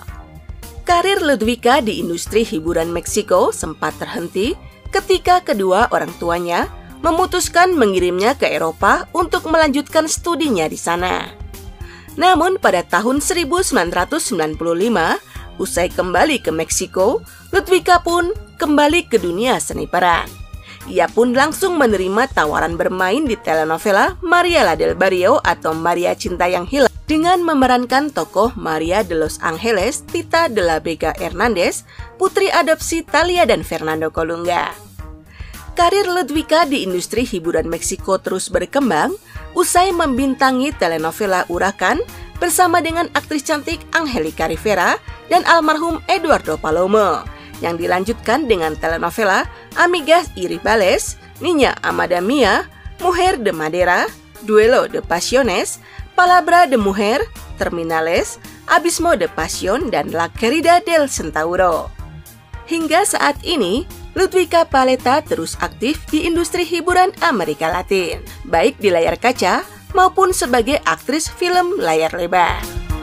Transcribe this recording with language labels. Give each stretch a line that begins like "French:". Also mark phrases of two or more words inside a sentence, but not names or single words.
Indonesian: Karir Ludwika di industri hiburan Meksiko sempat terhenti ketika kedua orang tuanya memutuskan mengirimnya ke Eropa untuk melanjutkan studinya di sana. Namun pada tahun 1995, usai kembali ke Meksiko, Ludwika pun kembali ke dunia seni peran. Ia pun langsung menerima tawaran bermain di telenovela Maria la del Barrio atau Maria Cinta yang Hilang dengan memerankan tokoh Maria de los Ángeles Tita de la Vega Hernández, putri adopsi Thalia dan Fernando Colunga. Karir Ludwika di industri hiburan Meksiko terus berkembang usai membintangi telenovela Urakan bersama dengan aktris cantik Angelica Rivera dan almarhum Eduardo Palomo, yang dilanjutkan dengan telenovela Amigas y Rivales, Niña Amada Mía, Mujer de Madera, Duelo de Pasiones, Palabra de Mujer, Terminales, Abismo de Pasión, dan La Querida del Centauro. Hingga saat ini, Ludwika Paleta terus aktif di industri hiburan Amerika Latin, baik di layar kaca maupun sebagai aktris film layar lebar.